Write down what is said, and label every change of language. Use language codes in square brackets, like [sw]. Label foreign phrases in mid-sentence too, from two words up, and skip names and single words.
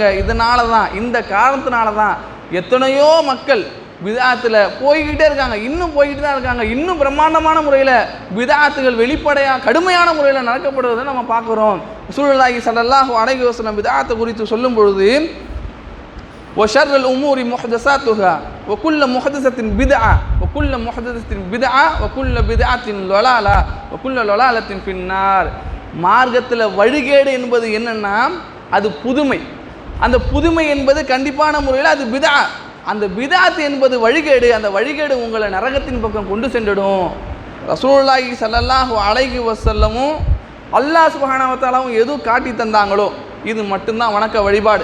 [ta] இதனால தான், இந்த காரணத்தினால தான் எத்தனையோ மக்கள் பித்அத்தில் போய்கிட்டே இருக்காங்க, இன்னும் போய்கிட்டு தான் இருக்காங்க. இன்னும் பிரம்மாண்டமான முறையில் பித்அத்துகள் வெளிப்படையாக கடுமையான முறையில் நடக்கப்படுவதை நம்ம பார்க்குறோம். [ar] رسول الله صلى الله عليه وسلم [ta] பித்அத்தை குறித்து சொல்லும் பொழுது [ar] وشر الأمور محدثاتها وكل محدثة بدعة وكل محدثة بدعة وكل بدعة ضلالة وكل ضلالة في النار. [ta] மார்க்கத்தில் வழிகேடு என்பது என்னன்னா அது புதுமை. அந்த புதுமை என்பது கண்டிப்பான முறையில் அது பிதா. அந்த பிதாத் என்பது வழிகேடு. அந்த வழிகேடு உங்களை நரகத்தின் பக்கம் கொண்டு சென்றுடும். ரசூலுல்லாஹி [ar] صلى الله عليه وسلم [ta] அல்லாஹ் [ar] سبحانه وتعالى [ta] எது காட்டி தந்தாங்களோ இது மட்டும்தான் வணக்க வழிபாடு.